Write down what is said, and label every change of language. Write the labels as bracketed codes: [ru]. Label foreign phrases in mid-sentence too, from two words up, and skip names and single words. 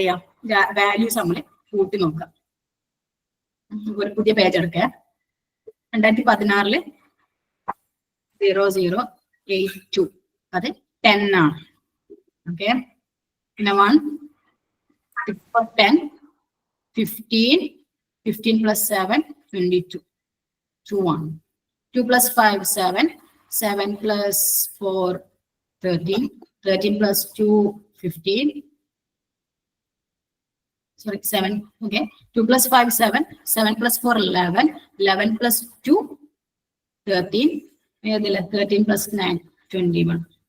[ml] നമുക്ക് ആദ്യം എന്ത് ചെയ്യാം, വാല്യൂസ് നമ്മൾ കൂട്ടി നോക്കാം. ഒരു പുതിയ പേജ് എടുക്കുക. 2016 0082 അത് 10 ആണ്. ഓക്കെ, പിന്നെ 1 10 15 15 plus 7 22 2 1 2 plus 5 7 7 plus 4 13 13 plus 2 15 [en] sorry 7 okay 2 plus 5 7 7 plus 4 11 11 plus 2 13 13 plus 9 21